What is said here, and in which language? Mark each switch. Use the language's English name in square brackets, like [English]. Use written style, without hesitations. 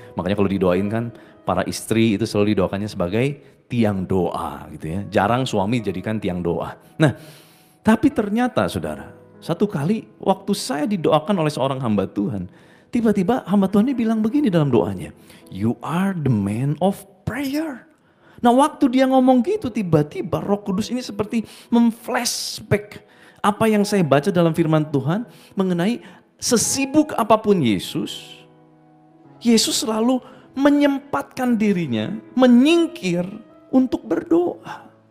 [Indonesian] Makanya kalau didoain kan para istri itu selalu didoakannya sebagai tiang doa gitu ya. Jarang suami jadikan tiang doa. Nah tapi ternyata saudara, satu kali waktu saya didoakan oleh seorang hamba Tuhan. Tiba-tiba hamba Tuhan ini bilang begini dalam doanya. [English] You are the man of prayer. [Indonesian] Nah waktu dia ngomong gitu tiba-tiba Roh Kudus ini seperti memflashback apa yang saya baca dalam firman Tuhan mengenai sesibuk apapun Yesus selalu menyempatkan dirinya menyingkir untuk berdoa.